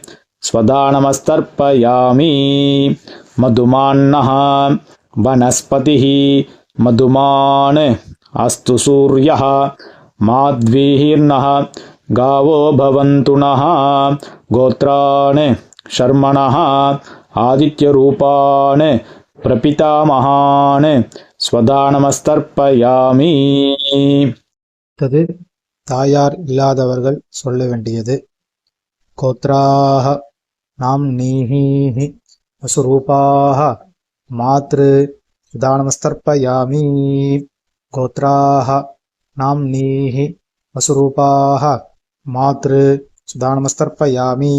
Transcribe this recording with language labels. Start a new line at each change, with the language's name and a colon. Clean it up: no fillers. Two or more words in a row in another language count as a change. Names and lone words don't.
Sanskrit: स्वदानमस्तर्पयामि मधुमान्नः वनस्पतिः मधुमान् अस्तु सूर्यः माध्वीर्नः गावो भवन्तु नः गोत्रान् शर्मणः आदित्यरूपान् प्रपितामहान् स्वदानमस्तर्पयामि
Tamil: அடுத்தது தாயார் இல்லாதவர்கள் சொல்ல வேண்டியது.
Sanskrit: गोत्राः नाम नीः वसुरूपाः मातृ स्वधानमस्तर्पयामि. गोत्राः नाम नीः वसुरूपाः मातृ स्वधानमस्तर्पयामि.